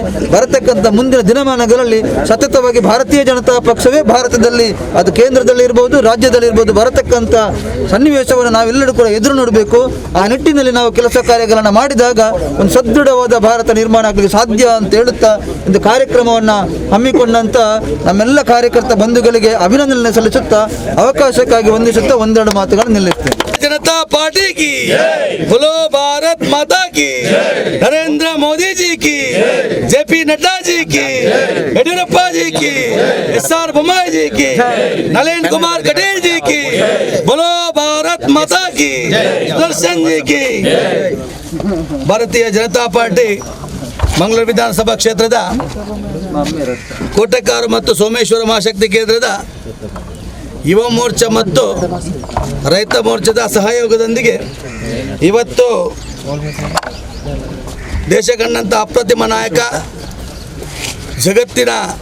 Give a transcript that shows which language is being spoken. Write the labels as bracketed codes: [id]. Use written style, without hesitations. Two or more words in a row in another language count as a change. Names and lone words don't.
[kn] ಬರತಕ್ಕಂಥ ಮುಂದಿನ ದಿನಮಾನಗಳಲ್ಲಿ ಸತತವಾಗಿ ಭಾರತೀಯ ಜನತಾ ಪಕ್ಷವೇ ಭಾರತದಲ್ಲಿ ಅದು ಕೇಂದ್ರದಲ್ಲಿ ಇರ್ಬೋದು, ರಾಜ್ಯದಲ್ಲಿ ಇರ್ಬೋದು ಬರತಕ್ಕಂಥ ಸನ್ನಿವೇಶವನ್ನು ನಾವೆಲ್ಲರೂ ಕೂಡ ಎದುರು ನೋಡಬೇಕು. ಆ ನಿಟ್ಟಿನಲ್ಲಿ ನಾವು ಕೆಲಸ ಕಾರ್ಯಗಳನ್ನು ಮಾಡಿದಾಗ ಒಂದು ಸದೃಢವಾದ ಭಾರತ ನಿರ್ಮಾಣ ಆಗಲಿಕ್ಕೆ ಸಾಧ್ಯ ಅಂತ ಹೇಳುತ್ತಾ ಒಂದು ಕಾರ್ಯಕ್ರಮವನ್ನು ಹಮ್ಮಿಕೊಂಡಂತ ನಮ್ಮೆಲ್ಲ ಕಾರ್ಯಕರ್ತ ಬಂಧುಗಳಿಗೆ ಅಭಿನಂದನೆ ಸಲ್ಲಿಸುತ್ತಾ ಅವಕಾಶಕ್ಕಾಗಿ ವಂದಿಸುತ್ತಾ ಒಂದೆರಡು ಮಾತುಗಳನ್ನು ನಿಲ್ಲಿಸ್ತೇನೆ. [hi] जनता पार्टी की बोलो, भारत माता की, नरेंद्र मोदी जी की, जेपी नड्डा जी की, येडियुरप्पा जी की, एस.आर. बोम्माई जी की, नलिन कुमार कटील जी की, बोलो भारत माता की, दर्शन जी की. [kn] ಭಾರತೀಯ ಜನತಾ ಪಾರ್ಟಿ ಮಂಗಳೂರು ವಿಧಾನಸಭಾ ಕ್ಷೇತ್ರದ ಕೋಟೆಕಾರು ಮತ್ತು ಸೋಮೇಶ್ವರ ಮಹಾಶಕ್ತಿ ಕೇಂದ್ರದ ಯುವ ಮೋರ್ಚಾ ಮತ್ತು ರೈತ ಮೋರ್ಚಾದ ಸಹಯೋಗದೊಂದಿಗೆ ಇವತ್ತು ದೇಶ ಕಂಡಂಥ ಅಪ್ರತಿಮ ನಾಯಕ, ಜಗತ್ತಿನ